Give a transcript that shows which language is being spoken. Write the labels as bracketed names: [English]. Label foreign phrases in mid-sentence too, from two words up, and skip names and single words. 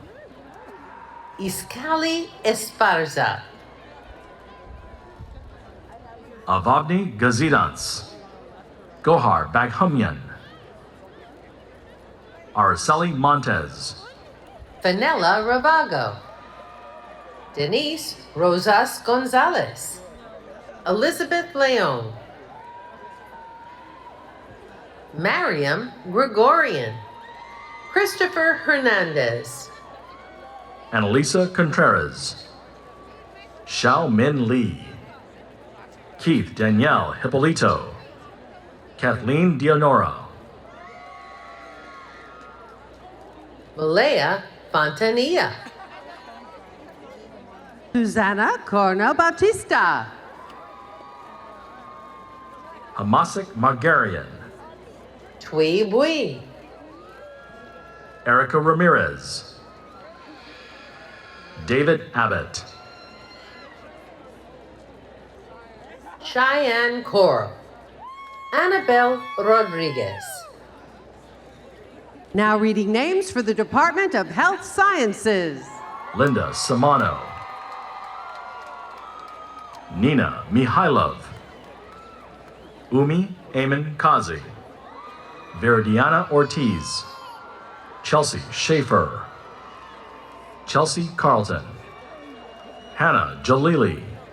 [English] Iskali Esparza, Avavni Gazidans, Gohar Baghumyan, Araceli Montez, Fenella Ravago, Denise Rosas Gonzalez, Elizabeth Leon, Mariam Gregorian, Christopher Hernandez, Annalisa Contreras, Xiao Min Lee, Keith Danielle Hippolito, Kathleen Dionora, Malaya Fontanilla, Susanna Corna Bautista, Hamasik Margarian, Tui Bui, Erica Ramirez, David Abbott, Cheyenne Coral, Annabelle Rodriguez, Now reading names for the Department of Health Sciences. Linda Samano, Nina Mihailov, Umi Amen Kazi, Viridiana Ortiz, Chelsea Schaefer, Chelsea Carlton, Hannah Jalili,